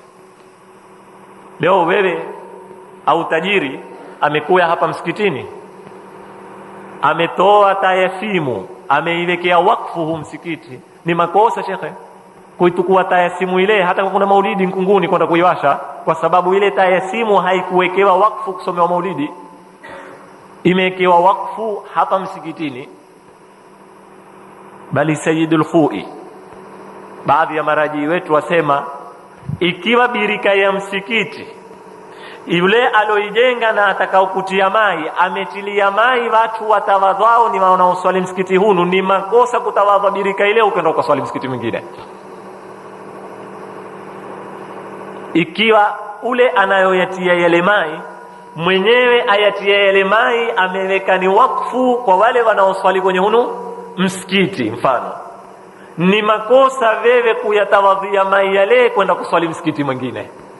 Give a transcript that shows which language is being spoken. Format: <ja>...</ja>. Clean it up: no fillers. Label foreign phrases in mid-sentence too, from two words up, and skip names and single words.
<sw>Leo wewe au tajiri amekuja hapa msikitini, ametoa tayasimu, ameiwekea wakfu huu msikiti, ni makosa shekhe kuitukua tayasimu ile, hata kuna maulidi Nkunguni kwenda kuiwasha, kwa sababu ile tayasimu haikuwekewa wakfu kusomewa maulidi. imewekewa wakfu hapa msikitini, bali Sayyidul Khoi, baadhi ya maraji wetu wasema ikiwa birika ya msikiti yule aloijenga na atakaokutia mai ametilia mai watu watawadhao ni wanaoswali msikiti hunu, ni makosa kutawadha birika ile ukaenda ukaswali msikiti mwingine. Ikiwa ule anayoyatia yale mai mwenyewe ayatia yale mai ameweka ni wakfu kwa wale wanaoswali kwenye hunu msikiti, mfano ni makosa wewe kuyatawadhia mai yale kwenda kuswali msikiti mwingine.</sw>